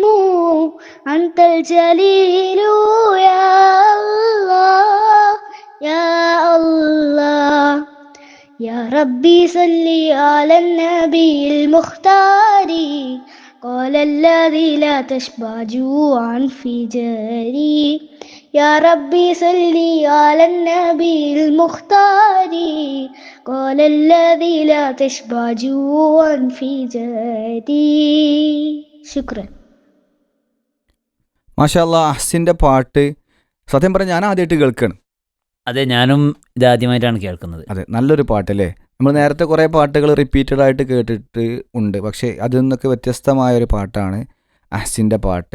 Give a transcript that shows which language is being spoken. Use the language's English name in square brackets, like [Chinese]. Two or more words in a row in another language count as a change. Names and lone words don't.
[Arabic] أنت الجليل يا الله يا الله يا ربي صل على النبي المختار قال الذي لا تشبع جوعا في جاري يا ربي صل على النبي المختار قال الذي لا تشبع جوعا في جاري شكرا. ما شاء الله, [Malayalam] അഹ്സിൻ്റെ പാട്ട് സത്യം പറഞ്ഞാൽ ഞാൻ ആദ്യമായിട്ട് കേൾക്കുകയാണ്. അതെ, ഞാനും ഇതാദ്യമായിട്ടാണ് കേൾക്കുന്നത്. അതെ, നല്ലൊരു പാട്ടല്ലേ. നമ്മൾ നേരത്തെ കുറേ പാട്ടുകൾ റിപ്പീറ്റഡ് ആയിട്ട് കേട്ടിട്ട് ഉണ്ട്, പക്ഷേ അതിൽ നിന്നൊക്കെ വ്യത്യസ്തമായൊരു പാട്ടാണ് അഹ്സിൻ്റെ പാട്ട്.